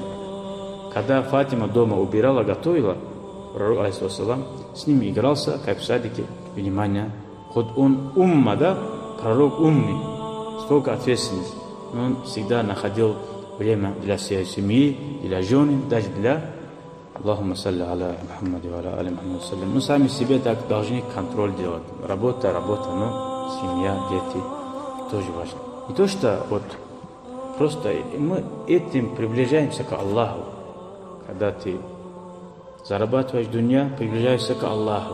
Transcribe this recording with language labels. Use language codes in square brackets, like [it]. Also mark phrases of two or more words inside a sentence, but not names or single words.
[ru] Когда Фатима дома убирала, готовила, пророк, [ar] عليه الصلاة والسلام, [ru] с ними игрался, как в садике. Внимание, хоть он умма, да, пророк умный, сколько ответственности, но он всегда находил время для своей семьи, для жены, даже для [ar] اللهم صل على محمد وعلى آل محمد وسلم. [ru] Мы сами себе так должны контроль делать. Работа, но семья, дети тоже важно. Не то, что вот просто мы этим приближаемся к Аллаху. Когда ты зарабатываешь дунья, приближаешься к Аллаху.